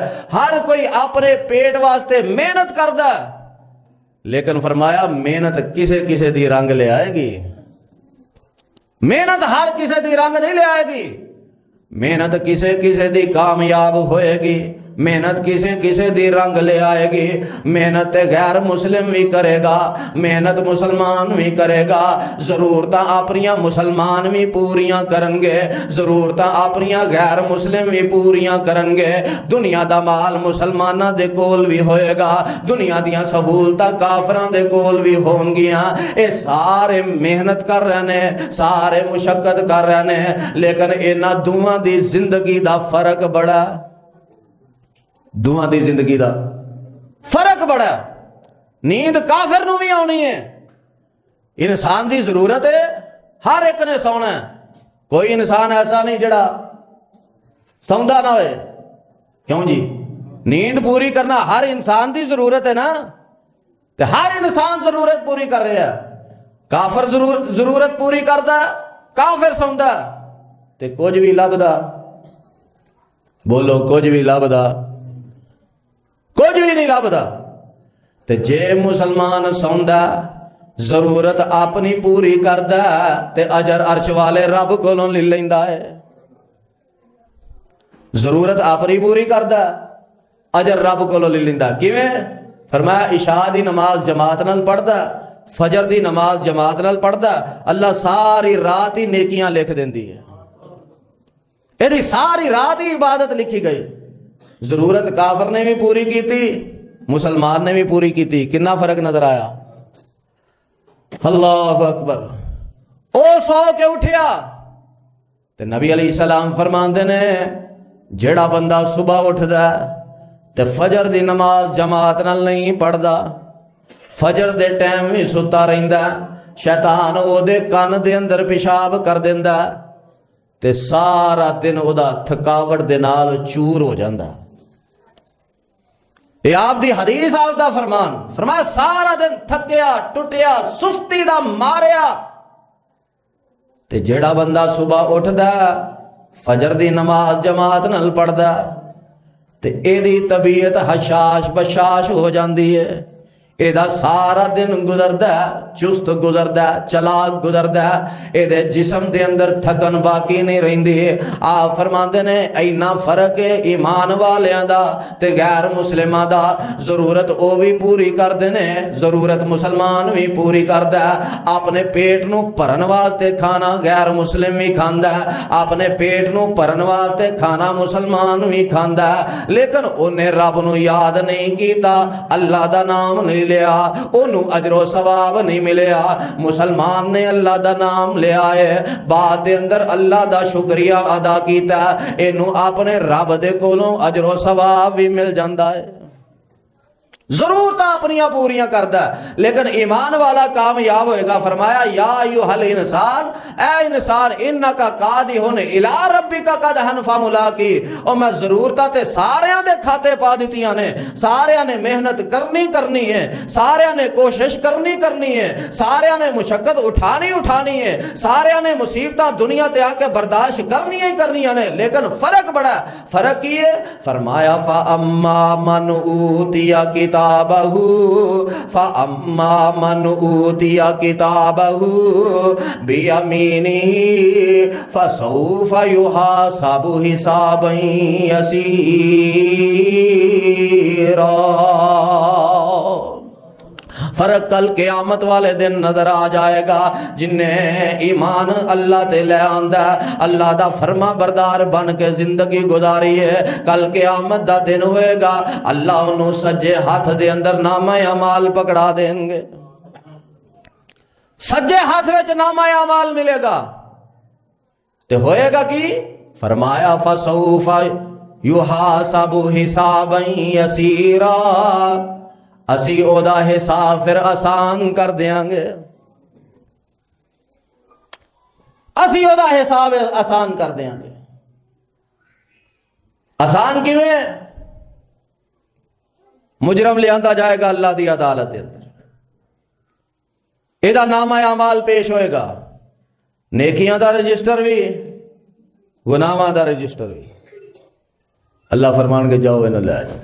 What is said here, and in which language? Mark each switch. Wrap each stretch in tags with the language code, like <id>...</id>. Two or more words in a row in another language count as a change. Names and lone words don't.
<pa>ہر کوئی اپنے پیٹ واسطے محنت کردا ہے، لیکن فرمایا محنت کسے کسے دی رنگ لے آئے گی، محنت ہر کسے دی رنگ نہیں لے آئے گی۔ محنت کسے کسے دی کامیاب ہوئے گی، محنت کسے کسے دی رنگ لے آئے گی۔ محنت غیر مسلم بھی کرے گا، محنت مسلمان بھی کرے گا، ضرورتاں اپنیاں مسلمان بھی پوریاں کرن گے، ضرورتاں اپنیاں غیر مسلم بھی پوریاں کرن گے۔ دنیا دا مال مسلماناں دے کول بھی ہوئے گا، دنیا دیاں سہولتاں کافراں دے کول بھی ہون گیاں۔ اے سارے محنت کر رہے نے، سارے مشقت کر رہے نے، لیکن انہاں دوواں دی زندگی دا فرق بڑا، دوہاں دی زندگی دا فرق بڑا۔ نیند کافر نو بھی آنی ہے، انسان دی ضرورت ہے، ہر ایک نے سونا ہے، کوئی انسان ایسا نہیں جڑا سوندا نہ ہوئے۔ کیوں جی؟ نیند پوری کرنا ہر انسان دی ضرورت ہے نا، تے ہر انسان ضرورت پوری کر رہا ہے۔ کافر ضرورت پوری کردا، کافر سوندا تے کچھ بھی لبدا، بولو کچھ بھی لبدا، کچھ بھی نہیں لبدا۔ تے جے مسلمان سوندا ضرورت اپنی پوری کردا تے اجر عرش والے رب کولوں لے لیندا ہے۔ ضرورت اپنی پوری کردا اجر رب کولوں لے لیندا۔ کیویں؟ فرمایا عشاء دی نماز جماعت نال پڑھدا، فجر دی نماز جماعت نال پڑھدا، اللہ ساری رات ہی نیکیاں لکھ دیندی ہے،</pa> <ur>یہ ساری رات ہی عبادت لکھی گئی۔ ضرورت کافر نے بھی پوری کی تھی، مسلمان نے بھی پوری کی تھی، کتنا فرق نظر آیا؟</ur> <ar>اللہ اکبر۔</ar> <pa>او سو کے اٹھیا تے نبی</pa> <ar>علیہ السلام</ar> <pa>فرماندے نے جیڑا بندہ صبح اٹھدا تے فجر دی نماز جماعت نال نہیں پڑھدا، فجر دے ٹائم بھی ستا رہندا، شیطان او دے کان دے اندر پیشاب کر دیندا تے سارا دن او دا تھکاوٹ دے نال چور ہو جاندا۔ یہ آپ دی حدیث، آپ دا فرمان، فرمایا سارا دن تھکیا ٹوٹیا سستی دا ماریا تے جیڑا بندہ صبح اٹھدا فجر دی نماز جماعت نال پڑھدا تے اے دی طبیعت حشاش بشاش ہو جاندی ہے، اے دا سارا دن گزردا چست گزردا چلاک گزردا، اے دے جسم دے اندر تھکن باقی نہیں رہندی۔ آپ فرماندے نے اینا فرق ہے ایمان والیاں دا تے غیر مسلماں دا، ضرورت او بھی پوری کردے نے، ضرورت مسلمان بھی پوری کردا ہے۔ اپنے پیٹ نو بھرن واسطے کھانا غیر مسلم بھی کھاندا ہے، اپنے پیٹ نو بھرن واسطے کھانا مسلمان بھی کھاندا ہے، لیکن اونے رب نو یاد نہیں کیتا، اللہ دا نام نہیں لیا، انہوں اجر و ثواب نہیں ملیا۔ مسلمان نے اللہ دا نام لیا ہے، بعد دے اندر اللہ دا شکریہ ادا کیتا ہے، انہوں اپنے رب دے کولوں اجر و ثواب بھی مل جاندا ہے۔ ضرورت اپنیاں پوریاں کردا ہے، لیکن ایمان والا کامیاب ہوئے گا۔ فرمایا</pa> <ar>یا ایھا الانسان،</ar> <pa>اے انسان</pa> <ar>انکا قادحن الی ربک قدحن فملاقی،</ar> <pa>اور میں ضرورتاں تے ساریاں دے کھاتے پا دیتیاں نے، ساریاں نے محنت کرنی ہے، ساریاں نے کوشش کرنی ہے، ساریاں نے مشقت اٹھانی ہے، ساریاں نے مصیبتاں دنیا تے آ کے برداشت کرنی نے، لیکن فرق بڑا ہے۔ فرق کی ہے؟</pa> <ar>فرمایا فاما من اوتی فَأَمَّا مَنْ أُوتِيَ كِتَابَهُ بِيَمِينِهِ فَسَوْفَ يُحَاسَبُ حِسَابًا يَسِيرًا۔</ar> <pa>فرق کل قیامت والے دن نظر آ جائے گا، جن نے ایمان اللہ تے لے آندا، اللہ دا فرما بردار بن کے زندگی گزاری ہے، کل قیامت دا دن ہوئے گا، اللہ انہوں سجے ہاتھ دے اندر نامہ اعمال پکڑا دیں گے، سجے ہاتھ وچ نامہ اعمال ملے گا، تے ہوئے گا کی؟</pa> <ar>فرمایا فَسَوْفَ يُحَاسَبُ حِسَابًا يَسِيرًا،</ar> <pa>اسی او دا حساب پھر آسان کر دیاں گے، اسی او دا حساب آسان کر دیاں گے۔ آسان کیویں؟ مجرم لے آندا جائے گا اللہ دی عدالت دے اندر، ایدہ نامہ اعمال پیش ہوئے گا، نیکیاں دا رجسٹر بھی گناہاں دا رجسٹر بھی، اللہ فرمان کے جاؤ انہوں لے</pa>